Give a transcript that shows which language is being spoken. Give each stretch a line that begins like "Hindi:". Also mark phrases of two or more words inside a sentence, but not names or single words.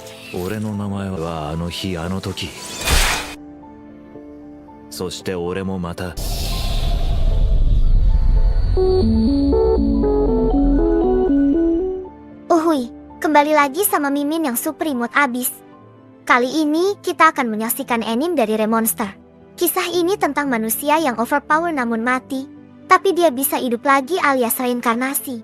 Japanese: 俺の名前はあの日あの時。そして俺もまた。
Indonesian: Uhuy, kembali lagi sama Mimin yang super imut abis. Kali ini kita akan menyaksikan anime dari Remonster. Kisah ini tentang manusia yang overpower namun mati, tapi dia bisa hidup lagi alias reinkarnasi.